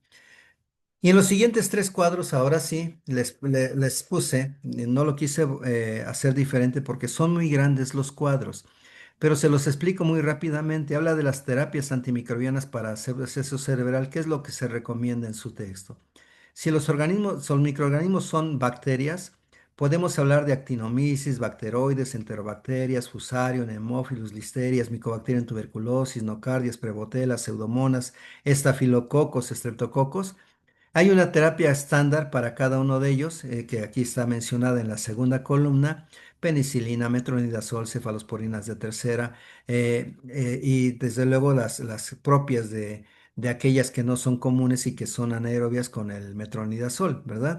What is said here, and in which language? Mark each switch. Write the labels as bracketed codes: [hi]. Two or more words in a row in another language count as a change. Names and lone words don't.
[es] Y en los siguientes tres cuadros, ahora sí, les puse, no lo quise hacer diferente porque son muy grandes los cuadros, pero se los explico muy rápidamente. Habla de las terapias antimicrobianas para hacer absceso cerebral, qué es lo que se recomienda en su texto. Si los microorganismos son bacterias, Podemos hablar de actinomisis, bacteroides, enterobacterias, fusario, nemófilos, listerias, micobacterium tuberculosis, nocardias, prebotelas, pseudomonas, estafilococos, estreptococos. Hay una terapia estándar para cada uno de ellos, que aquí está mencionada en la segunda columna: penicilina, metronidazol, cefalosporinas de tercera, y desde luego las propias de aquellas que no son comunes y que son anaerobias con el metronidazol, ¿verdad?